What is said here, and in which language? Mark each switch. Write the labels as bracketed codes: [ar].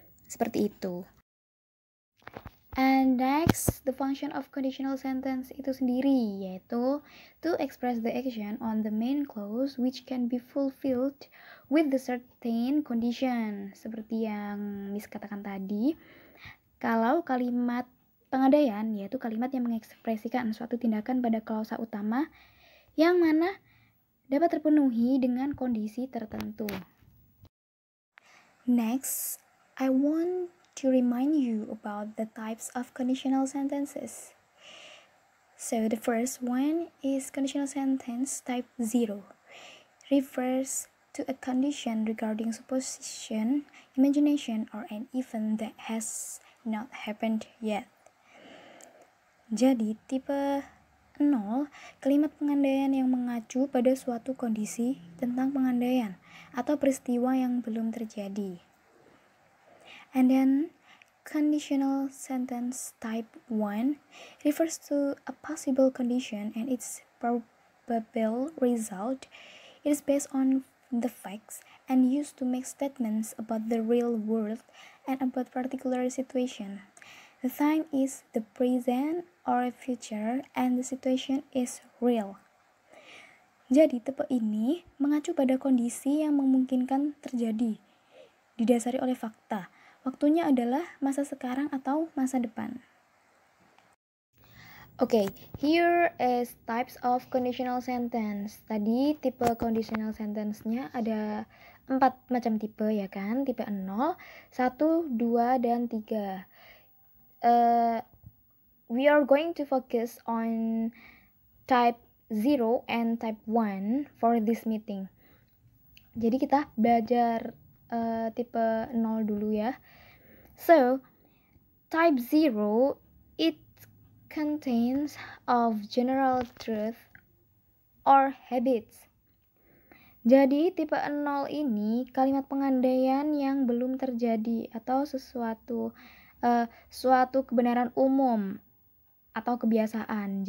[id] Seperti itu. [en] And next, the function of conditional sentence [id] itu sendiri, yaitu [en] to express the action on the main clause which can be fulfilled with the certain condition. [id] Seperti yang Miss katakan tadi, kalau kalimat pengandaian, yaitu kalimat yang mengekspresikan suatu tindakan pada klausa utama, yang mana dapat terpenuhi dengan kondisi tertentu. [en] Next, I want to remind you about the types of conditional sentences. So the first one is conditional sentence type 0. Refers to a condition regarding supposition, imagination, or an event that has not happened yet. [id] Jadi tipe 0, kalimat pengandaian yang mengacu pada suatu kondisi tentang pengandaian atau peristiwa yang belum terjadi. [en] And then conditional sentence type 1 refers to a possible condition and its probable result. It is based on the facts and used to make statements about the real world and about particular situation. The time is the present or future and the situation is real. [id] Jadi tipe ini mengacu pada kondisi yang memungkinkan terjadi, didasari oleh fakta. Waktunya adalah masa sekarang atau masa depan. [en] Okay, here is types of conditional sentence. [id] Tadi tipe conditional sentence-nya ada 4 macam tipe ya kan? Tipe 0, 1, 2, dan 3. [en] We are going to focus on type 0 and type 1 for this meeting. [id] Jadi kita belajar tipe 0 dulu ya. [en] So, type 0, it contains of general truth or habits. [id] Jadi, tipe 0 ini kalimat pengandaian yang belum terjadi atau suatu kebenaran umum atau kebiasaan.